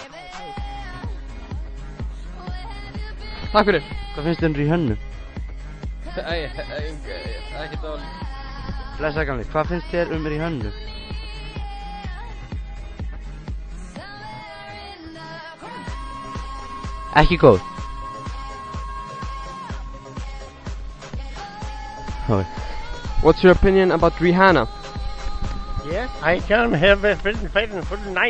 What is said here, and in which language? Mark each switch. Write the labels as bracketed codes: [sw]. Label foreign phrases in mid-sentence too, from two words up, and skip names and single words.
[is] Takk fyrir. Hvað finnst þér Rihanna? Ekkert álit. Blessa gamli, hvað finnst þér Rihanna? Ekki góð? Okay. [en] What's your opinion about Rihanna? Yes, I can have a full night.